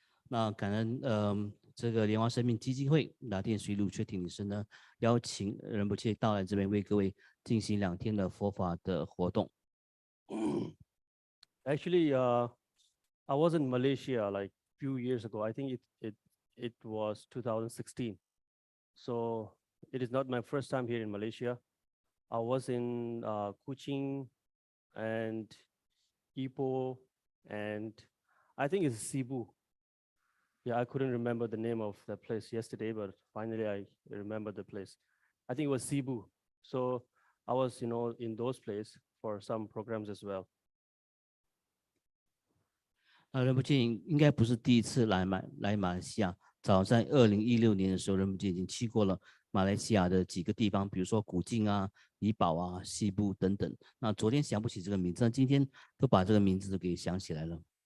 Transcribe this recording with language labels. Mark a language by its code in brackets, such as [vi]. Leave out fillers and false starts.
[zh] 那感恩这个莲花生命基金会拿电水鲁确挺女士呢，邀请仁波切到来这边为各位进行2天的佛法的活动。 [en] Actually, I was in Malaysia like few years ago. I think it was 2016. So it is not my first time here in Malaysia. I was in Kuching and Ipoh and I think it's Cebu. Yeah, I couldn't remember the name of the place yesterday, but finally I remember the place. I think it was Cebu. So I was, in those places for some programs as well. [zh] 仁波切应该不是第一次来马来西亚，早在2016年的时候，仁波切已经去过了马来西亚的几个地方，比如说古晋啊、怡保啊、西部等等。那昨天想不起这个名字，那今天都把这个名字都给想起来了。